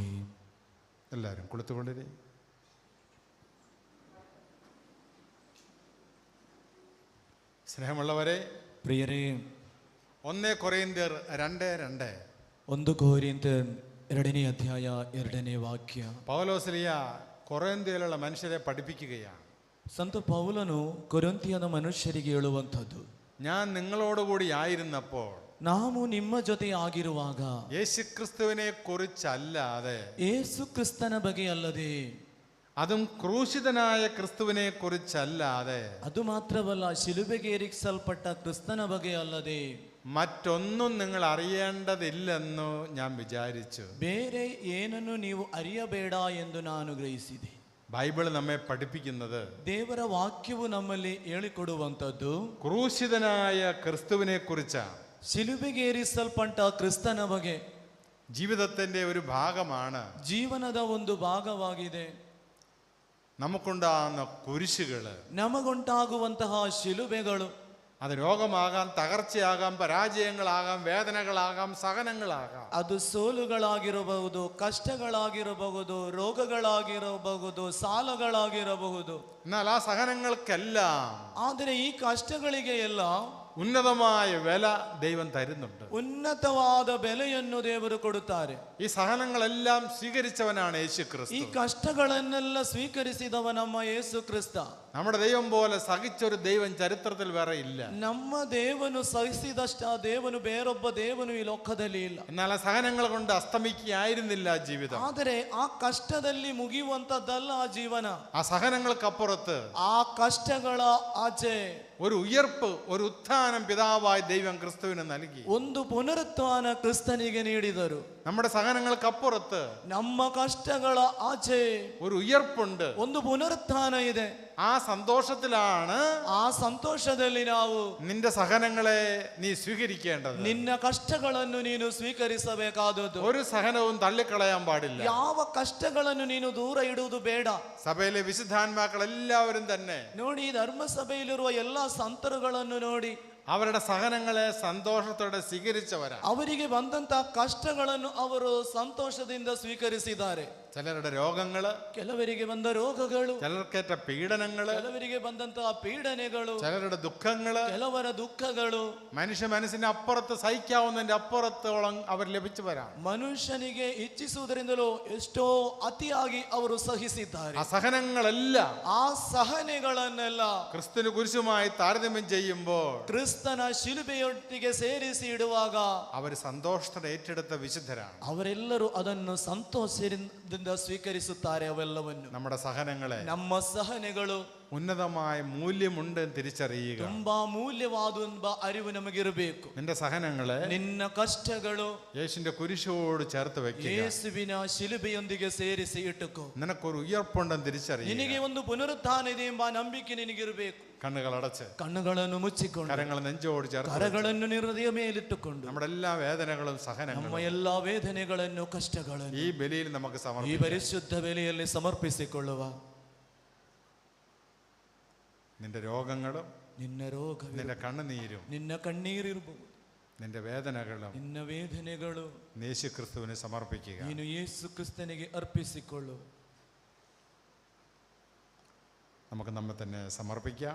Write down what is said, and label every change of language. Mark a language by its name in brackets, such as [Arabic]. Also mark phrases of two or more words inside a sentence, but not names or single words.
[Kannada] ಎಲ್ಲರೂ ಕುಳಿತುಕೊಂಡಿರಿ. ಸ್ನೇಹമുള്ളവരെ, ಪ್ರಿಯರೇ, 1 ಕೊರಿಂಥಿಯರ್ 2:2. 1 ಕೊರಿಂಥಿಯರ್ 2ನೇ ಅಧ್ಯಾಯ 2ನೇ ವಾಕ್ಯ. [Malayalam] പൗലോസ്ലിയ കൊറിന്ത്യയിലുള്ള മനുഷ്യരെ പഠിപ്പിക്കുകയാണ്. [Kannada] ಸಂತ ಪೌಲನು ಕೊರಿಂಥಿಯದ ಮನುಷ್ಯರಿಗೆ ಹೇಳುವಂಥದ್ದು, [Malayalam] ഞാൻ നിങ്ങളോടുകൂടി ആയിരുന്നപ്പോൾ [Kannada] ನಾವು ನಿಮ್ಮ ಜೊತೆ ಆಗಿರುವಾಗ [Malayalam] യേശുക്രിസ്തുവിനെ കുറിച്ചല്ലാതെ, [Kannada] ಯೇಸು ಕ್ರಿಸ್ತನ ಬಗ್ಗೆ ಅಲ್ಲದೆ, [Malayalam] അതും ക്രൂശിതനായ ക്രിസ്തുവിനെ കുറിച്ചല്ലാതെ, [Kannada] ಅದು ಮಾತ್ರವಲ್ಲ, ಶಿಲುಬೆಗೇರಿಸಲ್ಪಟ್ಟ ಕ್ರಿಸ್ತನ ಬಗ್ಗೆ ಅಲ್ಲದೆ [Malayalam] മറ്റൊന്നും നിങ്ങൾ അറിയേണ്ടതില്ലെന്നു ഞാൻ വിചാരിച്ചു. [Kannada] ಬೇರೆ ಏನನ್ನು ನೀವು ಅರಿಯಬೇಡ ಎಂದು ನಾನು ಗ್ರಹಿಸಿದೆ. [Malayalam] ബൈബിൾ നമ്മെ പഠിപ്പിക്കുന്നത് [Kannada] ದೇವರ ವಾಕ್ಯವು ನಮ್ಮಲ್ಲಿ ಹೇಳಿಕೊಡುವಂಥದ್ದು [Malayalam] ക്രൂശിതനായ ക്രിസ്തുവിനെ കുറിച്ചാണ്. [Kannada] ಶಿಲುಬೆಗೇರಿಸಲ್ಪಟ್ಟ ಕ್ರಿಸ್ತನ ಬಗ್ಗೆ. [Malayalam] ജീവിതത്തിന്റെ ഒരു ഭാഗമാണ്. [Kannada] ಜೀವನದ ಒಂದು ಭಾಗವಾಗಿದೆ. [Malayalam] നമുക്കുണ്ടാകുന്ന കുരിശുകള്, [Kannada] ನಮಗುಂಟಾಗುವಂತಹ ಶಿಲುಬೆಗಳು, [Malayalam] അത് രോഗമാകാം, തകർച്ചയാകാം, പരാജയങ്ങളാകാം, വേദനകളാകാം, സഹനങ്ങളാകാം. [Kannada] ಅದು ಸೋಲುಗಳಾಗಿರಬಹುದು, ಕಷ್ಟಗಳಾಗಿರಬಹುದು, ರೋಗಗಳಾಗಿರಬಹುದು, ಸಾಲಗಳಾಗಿರಬಹುದು. [Malayalam] എന്നാൽ ആ സഹനങ്ങൾക്കെല്ലാം [Kannada] ಆದರೆ ಈ ಕಷ್ಟಗಳಿಗೆ ಎಲ್ಲ [Malayalam] ഉന്നതമായ വില ദൈവം തരുന്നുണ്ട്. [Kannada] ಉನ್ನತವಾದ ಬೆಲೆಯನ್ನು ದೇವರು ಕೊಡುತ್ತಾರೆ. [Malayalam] ഈ സഹനങ്ങളെല്ലാം സ്വീകരിച്ചവനാണ് യേശു [Kannada] ಈ [Malayalam] ക്രിസ്തു. [Kannada] ಕಷ್ಟಗಳನ್ನೆಲ್ಲ ಸ್ವೀಕರಿಸಿದವ ನಮ್ಮ ಯೇಸು ಕ್ರಿಸ್ತ. [Malayalam] നമ്മുടെ ദൈവം പോലെ സഹിച്ചൊരു ദൈവം ചരിത്രത്തിൽ വേറെ ഇല്ല. [Kannada] ನಮ್ಮ ದೇವನು ಸಹಿಸಿದಷ್ಟ ದೇವನು ಬೇರೊಬ್ಬ ದೇವನು ಈ ಲೋಕದಲ್ಲಿ ಇಲ್ಲ. [Malayalam] എന്നാൽ ആ സഹനങ്ങൾ കൊണ്ട് അസ്തമിക്കുകയായിരുന്നില്ല ജീവിതം. [Kannada] ಆದರೆ ಆ ಕಷ್ಟದಲ್ಲಿ ಮುಗಿಯುವಂತದ್ದಲ್ಲ ಆ ಜೀವನ. [Malayalam] ആ സഹനങ്ങൾക്കപ്പുറത്ത് [Kannada] ಆ ಕಷ್ಟಗಳ ಆಚೆ [Malayalam] ഒരു ഉയർപ്പ്, ഒരു ഉത്ഥാനം പിതാവായ ദൈവം ക്രിസ്തുവിന് നൽകി. [Kannada] ಒಂದು ಪುನರುತ್ಥಾನ ಕ್ರಿಸ್ತನಿಗೆ ನೀಡಿದರು. [Malayalam] നമ്മുടെ സഹനങ്ങൾക്കപ്പുറത്ത് [Kannada] ನಮ್ಮ ಕಷ್ಟಗಳ ಆಚೆ [Malayalam] ഒരു ഉയർപ്പുണ്ട്. [Kannada] ಒಂದು ಪುನರುತ್ಥಾನ ಇದೆ. [Malayalam] ആ സന്തോഷത്തിലാണ് [Kannada] ಆ ಸಂತೋಷದಲ್ಲಿ ನಾವು [Malayalam] നിന്റെ സഹനങ്ങളെ നീ സ്വീകരിക്കേണ്ടത്. [Kannada] ನಿನ್ನ ಕಷ್ಟಗಳನ್ನು ನೀನು ಸ್ವೀಕರಿಸಬೇಕಾದದ್ದು. [Malayalam] ഒരു സഹനവും തള്ളിക്കളയാൻ പാടില്ല. [Kannada] ಯಾವ ಕಷ್ಟಗಳನ್ನು ನೀನು ದೂರ ಇಡುವುದು ಬೇಡ. [Malayalam] സഭയിലെ വിശുദ്ധാത്മാക്കൾ എല്ലാവരും തന്നെ [Kannada] ನೋಡಿ, ಧರ್ಮಸಭೆಯಲ್ಲಿರುವ ಎಲ್ಲಾ ಸಂತರುಗಳನ್ನು ನೋಡಿ, [Malayalam] അവരുടെ സഹനങ്ങളെ സന്തോഷത്തോടെ സ്വീകരിച്ചവരാണ്. [Kannada] ಅವರಿಗೆ ಬಂದಂತಹ ಕಷ್ಟಗಳನ್ನು ಅವರು ಸಂತೋಷದಿಂದ ಸ್ವೀಕರಿಸಿದ್ದಾರೆ. [Malayalam] ചിലരുടെ രോഗങ്ങള്, [Kannada] ಕೆಲವರಿಗೆ ಬಂದ ರೋಗಗಳು, [Malayalam] ചിലർക്കേറ്റ പീഡനങ്ങള്, [Kannada] ಕೆಲವರಿಗೆ ಬಂದಂತಹ ಪೀಡನೆಗಳು, [Malayalam] ചിലരുടെ ദുഃഖങ്ങള്, [Kannada] ಕೆಲವರ ದುಃಖಗಳು [Malayalam] മനുഷ്യ മനസ്സിന്റെ അപ്പുറത്ത്, സഹിക്കാവുന്നതിന്റെ അപ്പുറത്തോളം അവർ ലഭിച്ചവരാണ്. [Kannada] ಮನುಷ್ಯನಿಗೆ ಇಚ್ಛಿಸುವುದರಿಂದಲೂ ಎಷ್ಟೋ ಅತಿಯಾಗಿ ಅವರು ಸಹಿಸಿದ್ದಾರೆ. [Malayalam] ആ സഹനങ്ങളെല്ലാം [Kannada] ಆ ಸಹನೆಗಳನ್ನೆಲ್ಲ [Malayalam] ക്രിസ്തുവിന് കുരിശുമായി താരതമ്യം ചെയ്യുമ്പോൾ [Kannada] ಕ್ರಿಸ್ತನ ಶಿಲುಬೆಯೊಟ್ಟಿಗೆ ಸೇರಿಸಿ ಇಡುವಾಗ [Malayalam] അവർ സന്തോഷത്തോടെ ഏറ്റെടുത്ത വിശുദ്ധരാണ്. [Kannada] ಅವರೆಲ್ಲರೂ ಅದನ್ನು ಸಂತೋಷದಿಂದ ಸ್ವೀಕರಿಸುತ್ತಾರೆ. ಅವೆಲ್ಲವನ್ನು, [Malayalam] നമ്മുടെ സഹനങ്ങളെ, [Kannada] ನಮ್ಮ ಸಹನೆಗಳು [Malayalam] ഉന്നതമായ മൂല്യമുണ്ട് തിരിച്ചറിയുക. [Kannada] ತುಂಬಾ ಮೂಲ್ಯವಾದ ಅರಿವು ನಮಗಿರಬೇಕು. [Malayalam] നിന്റെ സഹനങ്ങളെ [Kannada] ನಿನ್ನ ಕಷ್ಟಗಳು [Malayalam] യേശുവിന്റെ കുരിശോട് ചേർത്ത് വെക്കുക. [Kannada] ಯೇಸುವಿನ ಶಿಲುಬೆಯೊಂದಿಗೆ ಸೇರಿಸಿ ಇಟ್ಟುಕೋ. [Malayalam] നിനക്കൊരു ഉയർപ്പുണ്ടെന്ന് തിരിച്ചറിയുക. [Kannada] ನಿನಗೆ ಒಂದು ಪುನರುತ್ಥಾನ ಇದೆ ಎಂಬ ನಂಬಿಕೆ ನಿನಗಿರಬೇಕು. [Malayalam] കണ്ണുകൾ അടച്ച്, [Kannada] ಕಣ್ಣುಗಳನ್ನು ಮುಚ್ಚಿಕೊಂಡು, [Malayalam] കരങ്ങൾ നെഞ്ചോട് ചേർത്ത്, [Kannada] ಕರಗಳನ್ನು ಹೃದಯ ಮೇಲಿಟ್ಟುಕೊಂಡು [Malayalam] നമ്മുടെ എല്ലാ വേദനകളും [Kannada] ನಮ್ಮ [Malayalam] സഹനങ്ങളും [Kannada] ಎಲ್ಲಾ ವೇದನೆಗಳನ್ನು, ಕಷ್ಟಗಳನ್ನು [Malayalam] ഈ ബലിയിൽ നമുക്ക് [Kannada] ಈ [Malayalam] സമർപ്പിക്കാം. [Kannada] ಪರಿಶುದ್ಧ ಬೆಲೆಯಲ್ಲಿ ಸಮರ್ಪಿಸಿಕೊಳ್ಳುವ. [Malayalam] നിന്റെ രോഗങ്ങളും [Kannada] ನಿನ್ನ ರೋಗ, [Malayalam] നിന്റെ കണ്ണുനീരും [Kannada] ನಿನ್ನ ಕಣ್ಣೀರಿರಬಹುದು, [Malayalam] നിന്റെ വേദനകളും [Kannada] ನಿನ್ನ ವೇದನೆಗಳು [Malayalam] യേശു ക്രിസ്തുവിനെ സമർപ്പിക്കുക. [Kannada] ನೀನು ಯೇಸು ಕ್ರಿಸ್ತನಿಗೆ ಅರ್ಪಿಸಿಕೊಳ್ಳು. [Malayalam] നമുക്ക് നമ്മെ തന്നെ സമർപ്പിക്കാം.